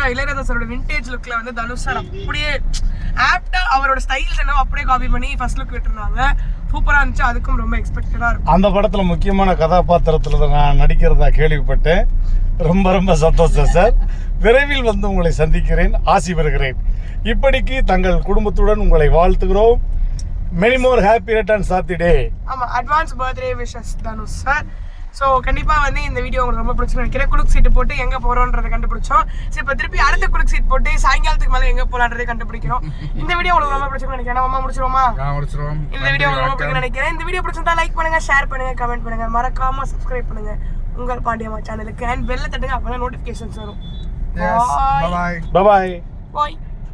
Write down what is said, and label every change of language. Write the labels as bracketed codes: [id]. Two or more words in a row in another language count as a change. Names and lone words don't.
[ta] இளையராஜா சாரோட [en] vintage lookல [ta] வந்து தனுஷ் சார் அப்படியே ஆப்டா அவரோட ஸ்டைல்ஸ் என்ன அப்படியே காப்பி பண்ணி [en] first look [ta] விட்டுருந்தாங்க. சூப்பராக இருந்துச்சு. அதுக்கும் ரொம்ப எக்ஸ்பெக்டடாக இருக்கும். அந்த படத்தில் முக்கியமான கதாபாத்திரத்தில் நான் நடிக்கிறதா கேள்விப்பட்டேன். ரொம்ப ரொம்ப சந்தோஷம் சார். விரைவில் வந்து உங்களை சந்திக்கிறேன், ஆசி பெறுகிறேன். இப்படிக்கு தங்கள் குடும்பத்துடன் உங்களை வாழ்த்துகிறோம். [en] Many more happy returns of the day. [ta] ஆமாம், [en] advance birthday wishes [ta] தனுஷ் சார். ஸோ கண்டிப்பாக வந்து இந்த வீடியோ உங்களுக்கு ரொம்ப பிடிச்சுன்னு நினைக்கிறேன். குலுக்கு சீட்டு போட்டு எங்கே போகிறோன்றதை கண்டுபிடிச்சோம். ஸோ இப்போ திருப்பி அடுத்த குலுக்கு சீட் போட்டு சாயங்காலத்துக்கு மேலே எங்கே போகலான்றதை கண்டுபிடிக்கிறோம். இந்த வீடியோ உங்களுக்கு ரொம்ப பிடிச்சுன்னு நினைக்கிறேன். நம்ம முடிச்சிருவோமா? இந்த வீடியோ உங்களுக்கு ரொம்ப பிடிக்கும் நினைக்கிறேன். இந்த வீடியோ பிடிச்சிருந்தா லைக் பண்ணுங்க, ஷேர் பண்ணுங்க, கமெண்ட் பண்ணுங்க, மறக்காம சப்ஸ்கிரைப் பண்ணுங்க உங்கள் பாண்டியம்மா சேனலுக்கு. அண்ட் பெல்ல தட்டுங்க, அப்போ தான் நோட்டிஃபிகேஷன்ஸ் வரும். [en] Yes. Bye bye. Bye bye. Bye.